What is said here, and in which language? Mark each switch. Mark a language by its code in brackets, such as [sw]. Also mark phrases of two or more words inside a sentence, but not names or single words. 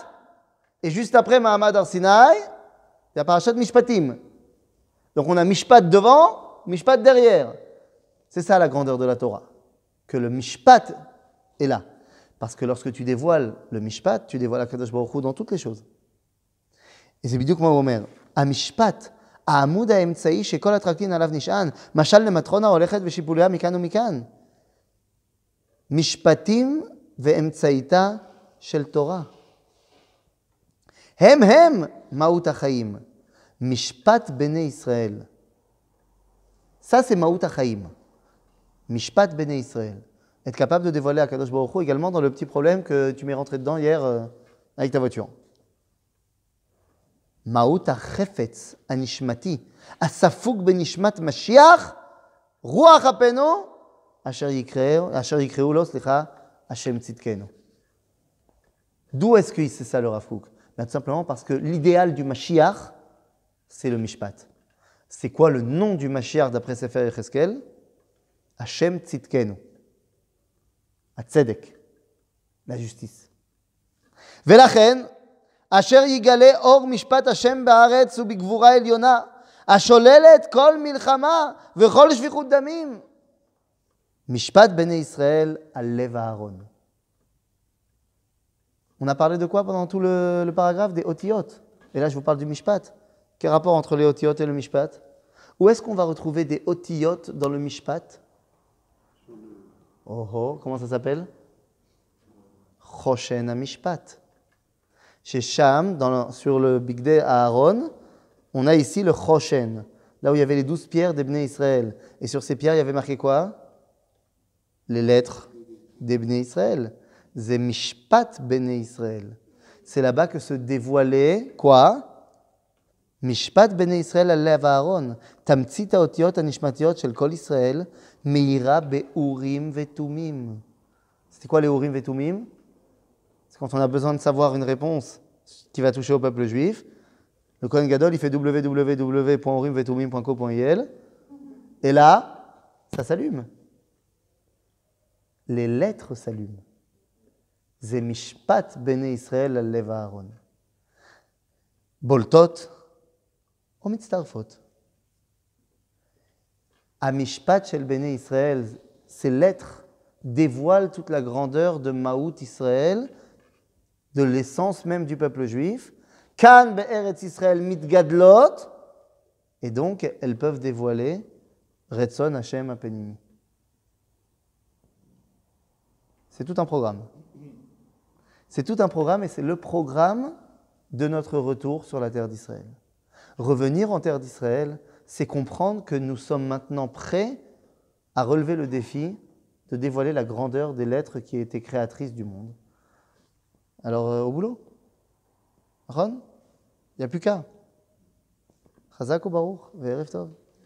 [fr] Et juste après [he] מעמד הר סיני, [fr] il y a Parashat Mishpatim. Donc on a Mishpat devant, Mishpat derrière. C'est ça la grandeur de la Torah, que le Mishpat est là. Parce que lorsque tu dévoiles le Mishpat, tu dévoiles [he] הקדוש ברוך הוא [fr] dans toutes les choses. Et c'est [he] בדיוק מה אומר. המשפט, העמוד האמצעי שכל הטרקלין עליו נשען, משל למטרונה הולכת ושיפוליה מכאן ומכאן. משפטים ואמצעיתה של תורה. הם מהות החיים. משפט בני ישראל. [fr] Ça c'est [he] מהות החיים. משפט בני ישראל. [fr] Être capable de dévoiler à [he] קדוש ברוך הוא [fr] également dans le petit problème que tu m'es rentré dedans hier avec ta voiture. [he] מהות החפץ הנשמתי, הספוג בנשמת משיח, רוח אפנו, אשר יקראו לו, השם צדקנו. [fr] D'où est-ce que c'est ça le Rav Kook? Tout simplement parce que l'idéal du Mashiach, c'est le Mishpat. C'est quoi le nom du Mashiach d'après Sefer Yecheskel? [he] השם צדקנו. [fr] Atzedek. La justice. [he] ולכן, אשר יגלה אור משפט השם בארץ ובגבורה עליונה, השוללת כל מלחמה וכל שפיכות דמים. משפט בני ישראל על לב אהרון. [fr] On a parlé de quoi pendant tout le paragraphe? Des otiyot. Et là, je vous parle du mishpat. Quel rapport entre les otiyot et le mishpat? Où est-ce qu'on va retrouver des otiyot dans le mishpat? Oh oh, comment ça s'appelle? [he] חושן המשפט. [fr] Chez Sham, sur le [he] בגדי אהרן, [fr] on a ici le Choshen, là où il y avait les 12 pierres des [he] בני ישראל. [fr] Et sur ces pierres, il y avait marqué quoi? Les lettres des [he] בני ישראל. [fr] C'est [he] משפט בני ישראל. [fr] C'est là-bas que se dévoilait quoi? [he] משפט בני ישראל על לב אהרן. תמצית האותיות הנשמתיות של כל ישראל מאירה באורים ותומים. [fr] C'était quoi les [he] אורים ותומים? [fr] C'est quand on a besoin de savoir une réponse qui va toucher au peuple juif. Le Kohen Gadol, il fait www.urimvetumim.co.il et là, ça s'allume. Les lettres s'allument. C'est [he] משפט בני ישראל על לב אהרן. Boltot, או מצטרפות. המשפט של בני ישראל, [fr] ces lettres dévoilent toute la grandeur de [he] מהות ישראל, [fr] de l'essence même du peuple juif. [he] כאן בארץ ישראל מתגדלות, [fr] et donc elles peuvent dévoiler [he] רצון השם הפנימי. [fr] C'est tout un programme. C'est tout un programme et c'est le programme de notre retour sur la terre d'Israël. Revenir en terre d'Israël, c'est comprendre que nous sommes maintenant prêts à relever le défi de dévoiler la grandeur des lettres qui étaient créatrices du monde. Alors, au boulot. Ron, il n'y a plus qu'à. [he] חזק וברוך, וערב טוב.